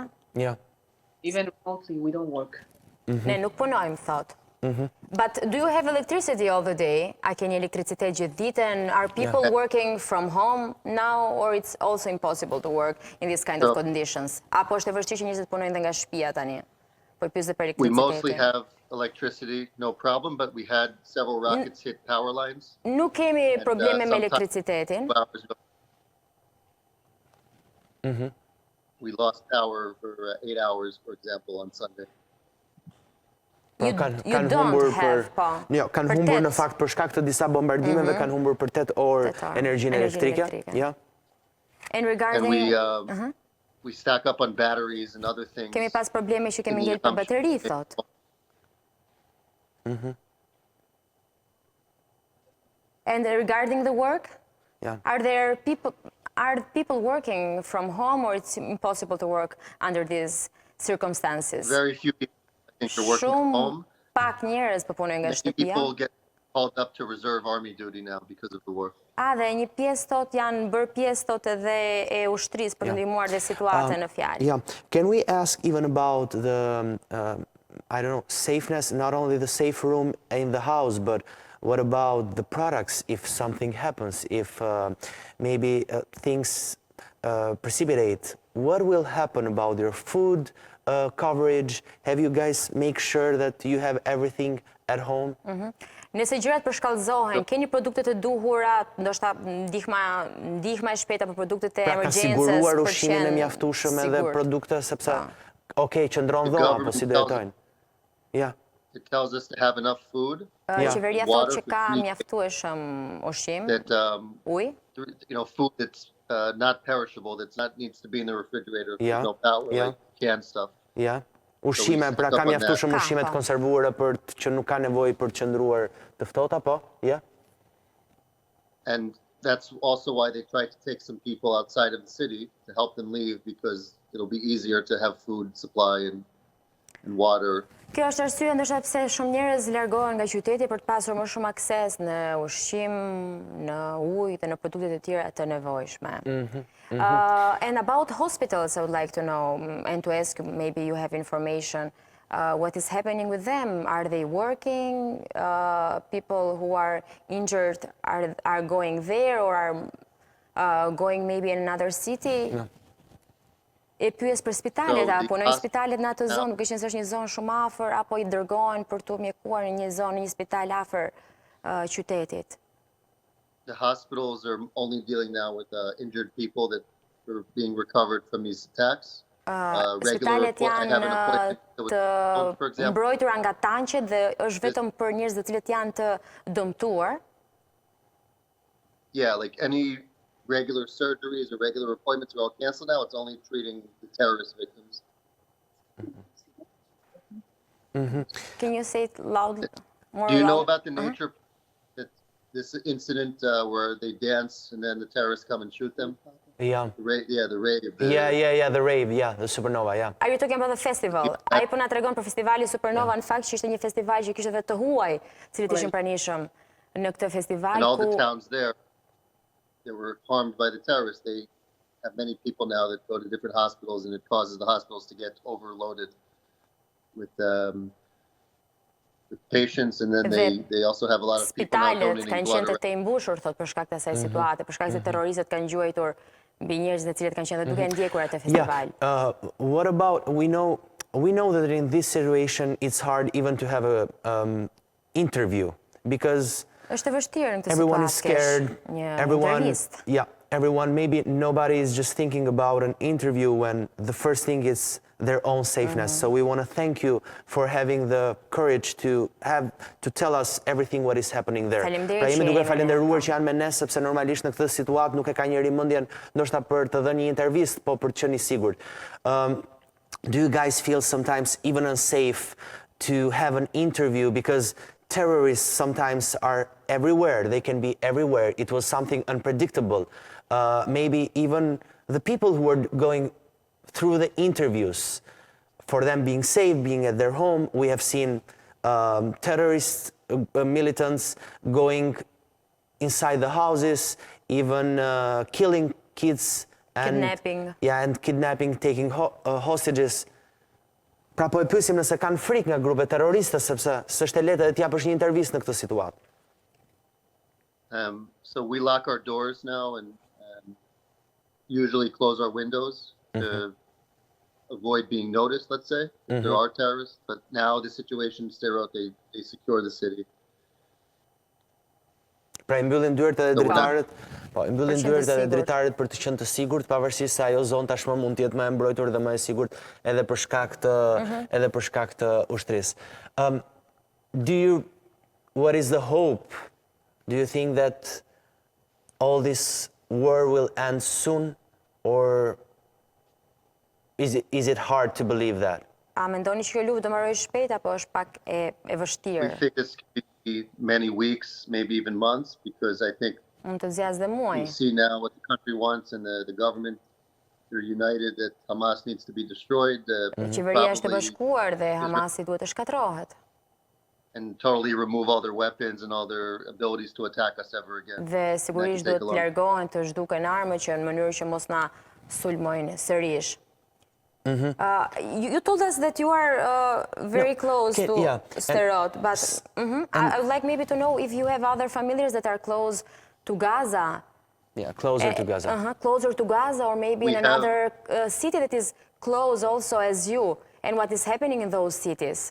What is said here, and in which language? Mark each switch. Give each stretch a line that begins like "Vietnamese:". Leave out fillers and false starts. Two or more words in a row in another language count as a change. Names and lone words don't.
English: Yeah. Even remotely, we don't work.
Albanian: ne nuk punojmë, thot.
English: But do you have electricity all the day?
Albanian: A keni elektricitet gjithë ditën?
English: Are people working from home now, or it's also impossible to work in this kind of conditions?
Albanian: Apo është e vështirë që njerëzit punojnë dhe nga shtëpia tani? Po pyes për
English: We mostly
Albanian: elektricitetin.
English: have electricity, no problem, but we had several rockets hit power lines.
Albanian: Nuk kemi probleme me
English: sometimes-
Albanian: elektricitetin.
English: 2 hours ago. We lost power for 8 hours, for example, on Sunday. You
Albanian: Kanë
English: don't
Albanian: humbur
English: have,
Albanian: po. Jo, kanë Për humbur në 8. fakt për shkak të disa bombardimeve, kanë humbur për 8 orë 8 orë energjinë elektrike. elektrike. Ja.
English: And And regarding, we stack up on batteries and other things.
Albanian: kemi pas probleme që kemi
English: in the
Albanian: ngel për
English: assumption
Albanian: bateri,
English: that- thot. And regarding the work,
Albanian: Ja.
English: are people working from home, or it's impossible to work under these circumstances? Very few people, I think, are working from home.
Albanian: Pak njerëz po punojnë nga
English: Many
Albanian: shtëpia.
English: people get called up to reserve army duty now because of the war.
Albanian: Dhe një pjesë thot janë bërë pjesë thot edhe e ushtrisë për të ndihmuar dhe situatën në fjalë.
English: Yeah. Can we ask even about the, I don't know, safeness, not only the safe room in the house, but what about the products if something happens, if maybe things precipitate? What will happen about your food coverage? Have you guys make sure that you have everything at home?
Albanian: Nëse gjërat përshkallëzohen, keni produkte të duhura, ndoshta ndihma e shpejta për produktet e Pra ka emergjencës, siguruar ushqimin e mjaftueshëm edhe produkte sepse qëndron dhomë apo si do jetojnë. Ja.
English: It tells us to have enough food,
Albanian: Qeveria thot që ka mjaftueshëm ushqim,
English: that
Albanian: ujë,
English: food that's not perishable, that needs to be in the refrigerator if Yeah. there's no power, Yeah. like canned stuff.
Albanian: Ja. Ushqime, pra ka mjaftueshëm ushqime të konservuara që nuk ka nevojë për të qëndruar të ftohta, po? Ja.
English: And that's also why they try to take some people outside of the city to help them leave, because it'll be easier to have food supply and water.
Albanian: Kjo është arsye ndoshta pse shumë njerëz largohen nga qyteti për të pasur më shumë akses në ushqim, në ujë dhe në produktet e tjera të nevojshme.
English: And about hospitals, I would like to know and to ask you, maybe you have information, what is happening with them? Are they working? People who are injured are going there, or are going maybe in another city?
Albanian: E pyes për spitalet, apo në spitalet në atë zonë, nuk ishin se është një zonë shumë afër, apo i dërgohen për të mjekuar në një zonë, në një spital afër qytetit?
English: The hospitals are only dealing now with injured people that are being recovered from these attacks.
Albanian: Spitalet janë të mbrojtura nga tanqet dhe është vetëm për njerëz të cilët janë të dëmtuar.
English: Yeah, like any regular surgeries or regular appointments are all canceled now. It's only treating the terrorist victims. Can you say it loudly? Do you know about the nature that this incident where they dance and then the terrorists come and shoot them? Ja. The rave. Yeah, the rave, the supernova, yeah. Are you talking about the festival?
Albanian: Ai po na tregon për festivali Supernova, në fakt që ishte një festival që kishte vetë të huaj, cilët ishin pranishëm në këtë festival.
English: And all the towns there that were harmed by the terrorists, they have many people now that go to different hospitals, and it causes the hospitals to get overloaded with patients, and then they also have a lot of people now
Albanian: Spitalet
English: donating
Albanian: kanë
English: blood.
Albanian: qenë të mbushur, thot, për shkak të asaj situate, për shkak se terroristët kanë gjuajtur mbi njerëzit të cilët kanë qenë duke ndjekur atë festival.
English: What about, we know that in this situation it's hard even to have a interview, because
Albanian: Është e vështirë në këtë
English: everyone is
Albanian: situatë.
English: scared, everyone, everyone, maybe nobody is just thinking about an interview when the first thing is their own safeness. So we want to thank you for having the courage to tell us everything what is happening there.
Albanian: Pra jemi duke falenderuar që janë me ne, sepse normalisht në këtë situatë nuk e ka njëri mendjen ndoshta për të dhënë një intervistë, po për të qenë I sigurt.
English: Do you guys feel sometimes even unsafe to have an interview because terrorists sometimes are everywhere. They can be everywhere. It was something unpredictable. Maybe even the people who were going through the interviews, for them being safe, being at their home, we have seen terrorist militants going inside the houses, even killing kids. Kidnapping. Yeah, and kidnapping, taking hostages.
Albanian: Pra po e pyesim nëse kanë frikë nga grupe terroriste, sepse s'është e lehtë edhe t'japësh një intervistë në këtë situatë.
English: So we lock our doors now and usually close our windows to avoid being noticed, let's say, if there are terrorists. But now the situation is sterile, they secure the city.
Albanian: Pra I mbyllin dyert edhe dritaret, I mbyllin dyert edhe dritaret për të qenë të sigurt, pavarësisht se ajo zonë tashmë mund të jetë më e mbrojtur dhe më e sigurt edhe për shkak të ushtrisë.
English: What is the hope? Do you think that all this war will end soon, or is it hard to believe that?
Albanian: A mendoni që kjo luftë do mbarojë shpejt apo është pak e vështirë?
English: We think this could be many weeks, maybe even months, because I think
Albanian: Mund të zgjasë dhe muaj.
English: we see now what the country wants and the government, they're united that Hamas needs to be destroyed.
Albanian: Qeveria është e bashkuar dhe Hamasi duhet të shkatrohet.
English: And totally remove all their weapons and all their abilities to attack us ever again.
Albanian: Dhe sigurisht duhet të largohen, të zhduken armët që në mënyrë që mos na sulmojnë sërish.
English: You told us that you are very close to Sderot, but I would like maybe to know if you have other familiars that are close to Gaza. Yeah, closer to Gaza. Closer to Gaza, or maybe in another city that is close also as you, and what is happening in those cities.